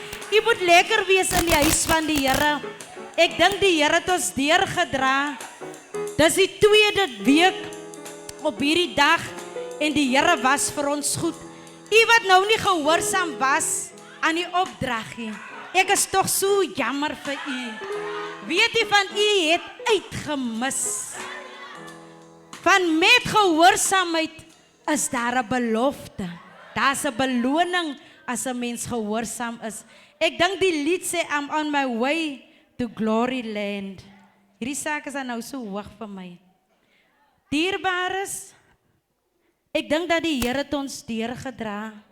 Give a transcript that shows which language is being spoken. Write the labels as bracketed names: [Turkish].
[Afrikaans] Jy moet lekker wees in die huis van die Here. Ek dink die Here het ons deurgedra. Dis die 2de week op hierdie dag en die Here was vir ons goed. U wat nou nie gehoorsaam was aan die opdrag nie. Ek is tog so jammer vir u. Weet u van u het uitgemis. Van met gehoorsaamheid is daar 'n belofte. Daar's 'n beloning as 'n mens gehoorsaam is. Ek dink die lied sê [English] I'm on my way to glory land. [Afrikaans] Hierdie saak is nou so hoog vir my. Dierbares, ek dink dat die Here het ons deurgedra.